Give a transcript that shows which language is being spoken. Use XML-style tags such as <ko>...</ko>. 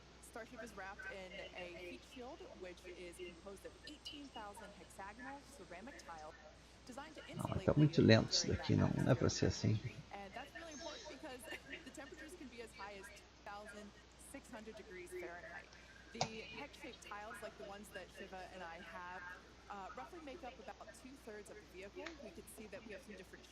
<en>Starship is wrapped in a heat shield, which is composed of 18,000 hexagonal ceramic tiles designed to insulate.</en> <pt>Tá muito lento isso daqui, não é para ser assim.</pt> <en>And that's really important because the temperatures can be as high as 2,600 degrees Fahrenheit. The hex-shaped tiles, like the ones that Shiva and I have, roughly make up about 2/3 of the vehicle. We can see that we have some different.</en>